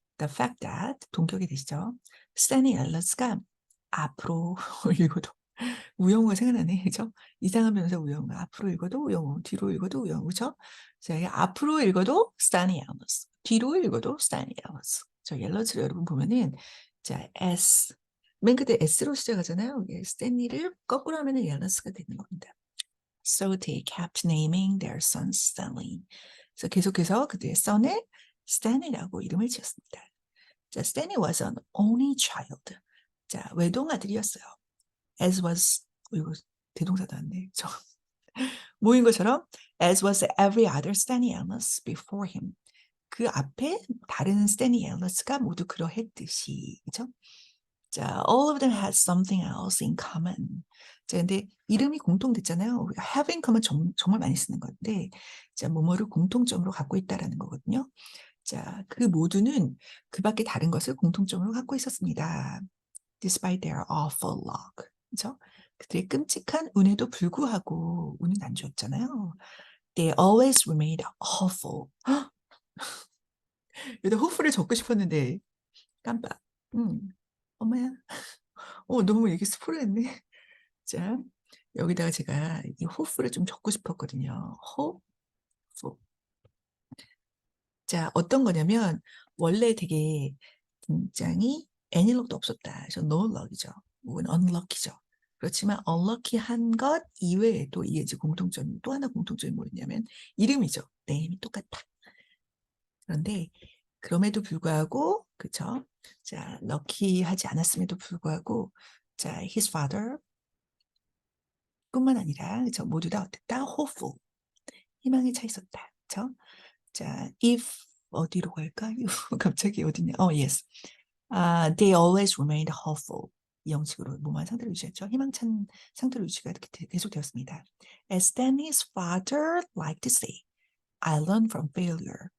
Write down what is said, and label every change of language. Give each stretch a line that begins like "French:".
English: The fact that,
Korean: 동격이 되시죠? 스탠리 앨런스가 앞으로 읽어도 우영우가 생각나네, 그죠? 이상한 변호사 우영우. 앞으로 읽어도 우영우, 뒤로 읽어도 우영우, 그죠? 자, 앞으로 읽어도 스탠리 앨런스, 뒤로 읽어도 스탠리 앨런스. 저 앨런스를 여러분 보면은 자, S, 맨 끝에 S로 시작하잖아요. 스탠리를 거꾸로 하면은 앨런스가 되는 겁니다.
English: So they kept naming their son Stanley.
Korean: 그래서 계속해서 그들의 son을 Stanley라고 이름을 지었습니다.
English: 자, Stanley was an only child.
Korean: 자, 외동아들이었어요.
English: As was,
Korean: 이거 대동사도 안 돼. 모인 것처럼
English: as was every other Stanley Amos before him.
Korean: 그 앞에 다른 스탠리 앨런스가 모두 그러했듯이, 그죠?
English: 자, all of them had something else in common.
Korean: 자, 근데 이름이 공통됐잖아요. 우리가
English: have in common
Korean: 정말 많이 쓰는 건데, 자, 뭐뭐를 공통점으로 갖고 있다라는 거거든요. 자, 그 모두는 그 밖에 다른 것을 공통점으로 갖고 있었습니다.
English: Despite their awful luck.
Korean: 그죠? 그들의 끔찍한 운에도 불구하고 운은 안 좋았잖아요.
English: They always remained awful.
Korean: 여기다 hopeful을 적고 싶었는데 깜빡. 엄마야. 너무 얘기 스포일했네. 자, 여기다가 제가 이 hopeful을 좀 적고 싶었거든요.
English: hopeful.
Korean: 자, 어떤 거냐면 원래 되게 굉장히
English: any luck
Korean: 도 없었다. 그래서 no luck이죠. 혹은 unlucky죠. 그렇지만 unlucky한 것 이외에도 이게 이제 공통점이 또 하나 공통점이 뭐였냐면 이름이죠. 네임이 똑같다. 그런데 그럼에도 불구하고 그쵸? 자, 럭키하지 않았음에도 불구하고 자,
English: his father
Korean: 뿐만 아니라 그죠? 모두 다 어땠다? hopeful. 희망에 차 있었다. 그죠? 자, if 어디로 갈까요? 갑자기 어디냐? yes.
English: They always remained hopeful.
Korean: 이 형식으로 뭐만 상태를 유지했죠. 희망찬 상태로 유지가 이렇게 계속되었습니다.
English: As Danny's father liked to say, I learned from failure.